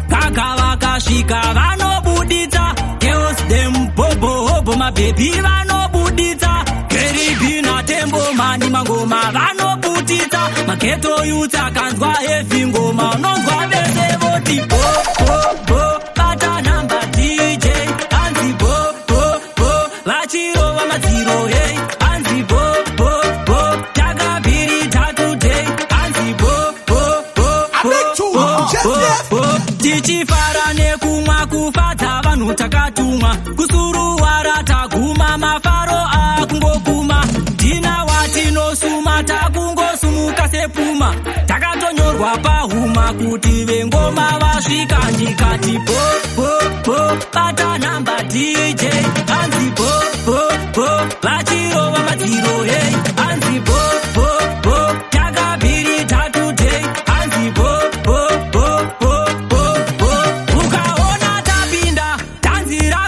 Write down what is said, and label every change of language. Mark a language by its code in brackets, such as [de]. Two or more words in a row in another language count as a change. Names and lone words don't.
[sn] vaka vakasvika vanobuditsa girls them bobo hobo mabebi vanobuditsa Geribi na tembo mani mangoma vanobuditsa mageto youth akanzwa heavy ngoma unonzwa vese voti bo bo bo bata [en] number DJ [sn] anzi bo bo bo vachirova madziro hey anzi bo bo bo takabiri today anzi bo bo bo bo tichifara nekumwa kufadza vanhu takatumwa kusuruwara taguma mafaro akungoguma dina watinosuma takungosumuka sepuma takatonyorwa pahuma kuti vengoma vasvika ndikati bo bo bo bata namba DJ anzi bo bo bo vachirova madziro hey anzi bo bo bo takabiri today anzi bo bo bo bo bo bo ukaona tapinda tanzira